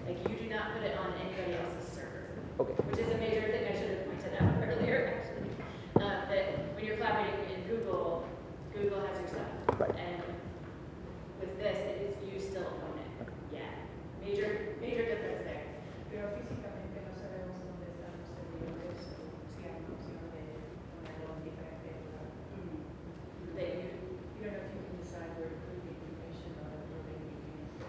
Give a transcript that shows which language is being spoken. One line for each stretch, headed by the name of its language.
English: Like, you do not put it on anybody else's server. Okay. Which is a major thing I should have pointed out earlier, actually. That when you're collaborating in Google, Google has your stuff. Right. And with this, it is you still own it. Okay. Yeah. Major difference there.
Spanish: Pero físicamente no sabemos dónde están los servidores, o si hay una opción de ponerlo en diferente lugar.
English: You don't know if you can decide where to put the information on it, or maybe you can.